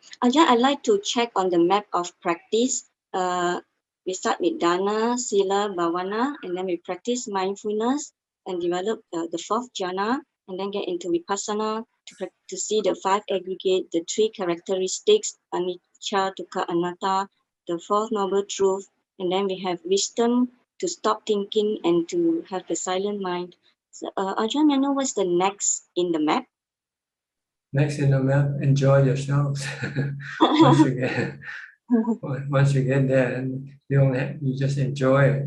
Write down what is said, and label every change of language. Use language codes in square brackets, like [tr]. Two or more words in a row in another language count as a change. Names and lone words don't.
[en] Ajahn, I'd like to check on the map of practice. We start with [pi] Dana, Sila, Bhavana, [en] and then we practice mindfulness and develop the fourth jhana, and then get into Vipassana to see the five aggregate, the three characteristics, [pi] anicca, dukkha, anatta, [en] the fourth noble truth, and then we have wisdom to stop thinking and to have the silent mind. So, Ajahn, I know what's the next in the map? Next in the map, enjoy yourselves. Once you get there, and you just enjoy it.